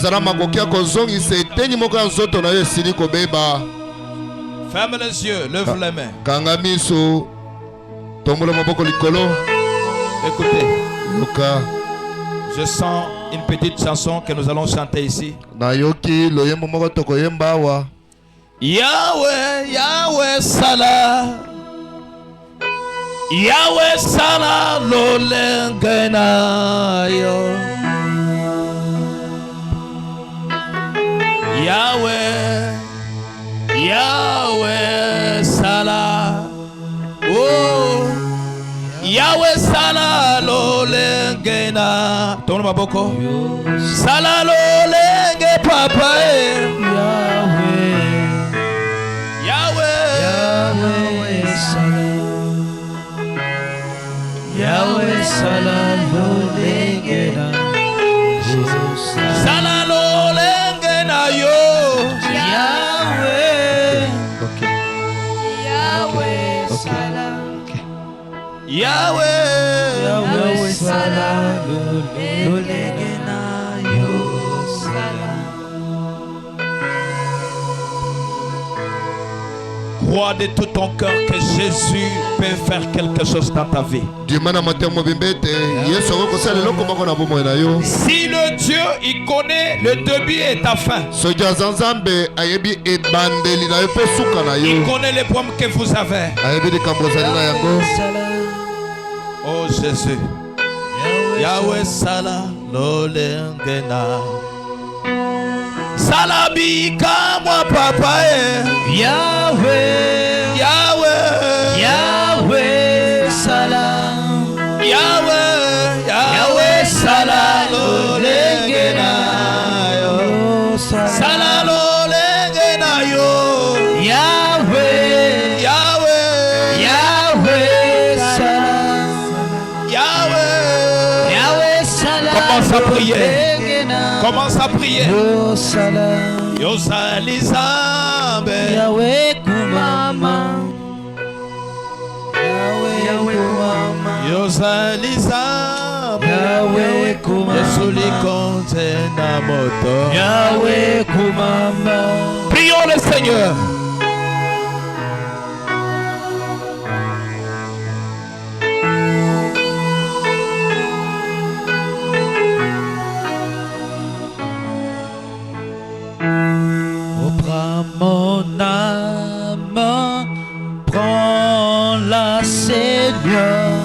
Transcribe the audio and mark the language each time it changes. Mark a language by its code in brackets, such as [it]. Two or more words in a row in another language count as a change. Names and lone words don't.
[fr] Ferme les yeux, lève les mains. Écoutez, je sens une petite chanson que nous allons chanter ici. [ln] Yahweh, Yahweh Salah, Yahweh Salah lolengena yo. Yahweh, Yahweh Salah, oh Yahweh Salah lolengena. Tourne ma boko. Salah lolenge papa. Yahweh, Yahweh, Yahweh Salah, Yahweh Salah lolengena. Salah lolengena yo. Yahweh, Yahweh Salah, Yahweh, Yahweh Salah lolengena yo. [fr] Crois de tout ton cœur que Jésus peut faire quelque chose dans ta vie. Si le Dieu il connaît le début et ta fin, il connaît les problèmes que vous avez. [ln] Oh Jésus, Yahweh Salah lolengena. Salabika moi papa. Yahweh, Yahweh, Yahweh Salah, Yahweh, Yahweh Salah lolengena yo. Salah lolengena yo. Yahweh, Yahweh, Yahweh Salah, Yahweh, Yahweh Salah. [fr] Commence à prier. Commence à prier. [ln] Yo Salah, Yo Salizambe, Yahweh Kumama, Yahweh Kumama, Yo Salizambe, Yahweh Kumama, Yesuli Konte Namoto, Yahweh Kumama. [fr] Prions le Seigneur. Mon âme, prends-la Seigneur,